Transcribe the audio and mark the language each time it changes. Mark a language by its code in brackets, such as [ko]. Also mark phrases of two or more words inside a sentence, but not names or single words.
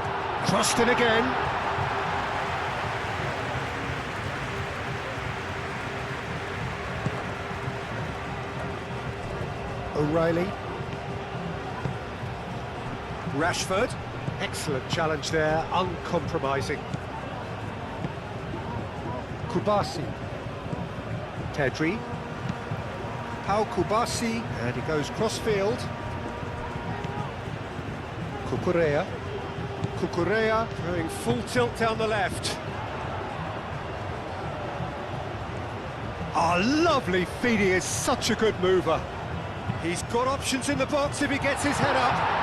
[en] Crossed in again. O'Reilly. Rashford. Excellent challenge there, uncompromising. Kubasi. Pedri. Pau Kubasi, and he goes cross-field. Cucurella. Cucurella going full tilt down the left. Oh, lovely feed, he is such a good mover. He's got options in the box if he gets his head up.